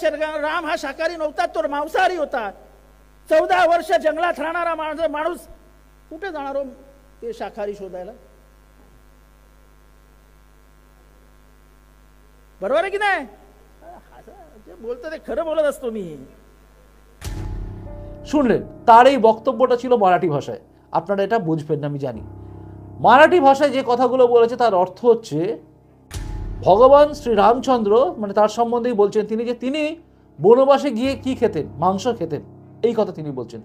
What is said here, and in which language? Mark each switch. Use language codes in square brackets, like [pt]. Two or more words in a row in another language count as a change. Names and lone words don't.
[mr] राम हा शाकाहारी नव्हता, तो मांसाहारी होता. 14 वर्ष जंगलात राहणारा माणूस कुठे जाणार हो ते शाकाहारी शोधायला? बरोबर आहे की नाही? बोलतो ते खरं बोलत असतो मी। [bn] শুনলেন, তার এই বক্তব্যটা ছিল মারাঠি ভাষায়। আপনারা এটা বুঝবেন না আমি জানি। মারাঠি ভাষায় যে কথাগুলো বলেছে তার অর্থ হচ্ছে, ভগবান শ্রী রামচন্দ্র মানে তার সম্বন্ধেই বলছেন তিনি, যে তিনি বনবাসে গিয়ে কি খেতেন, মাংস খেতেন, এই কথা তিনি বলছেন।